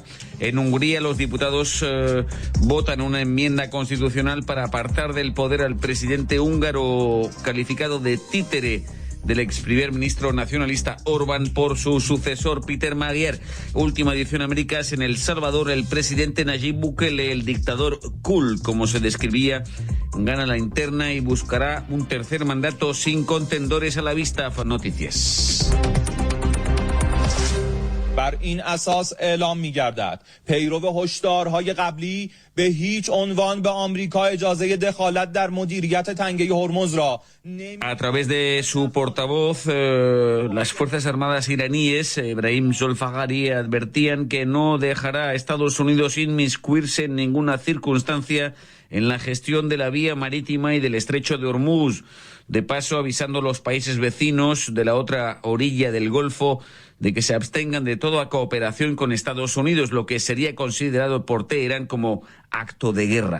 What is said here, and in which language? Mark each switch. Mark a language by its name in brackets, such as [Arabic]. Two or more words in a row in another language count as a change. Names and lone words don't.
[Spanish] En Hungría, los diputados votan una enmienda constitucional para apartar del poder al presidente húngaro calificado de títere del ex primer ministro nacionalista Orbán por su sucesor Peter Magyar. Última edición Américas. En El Salvador, el presidente Nayib Bukele, el dictador cool, como se describía, gana la interna y buscará un tercer mandato sin contendores a la vista. Noticias. [Persian] بر این اساس اعلام می‌گردد پیرو هشدارهای قبلی به هیچ عنوان به آمریکا اجازه دخالت در مدیریت تنگه هرمز را [Spanish] A través de su portavoz, las Fuerzas Armadas iraníes, Ebrahim Zolfaghari, advertían que no dejará a Estados Unidos inmiscuirse en ninguna circunstancia en la gestión de la vía marítima y del estrecho de Hormuz. De paso, avisando a los países vecinos de la otra orilla del Golfo de que se abstengan de toda cooperación con Estados Unidos, lo que sería considerado por Teherán como acto de guerra.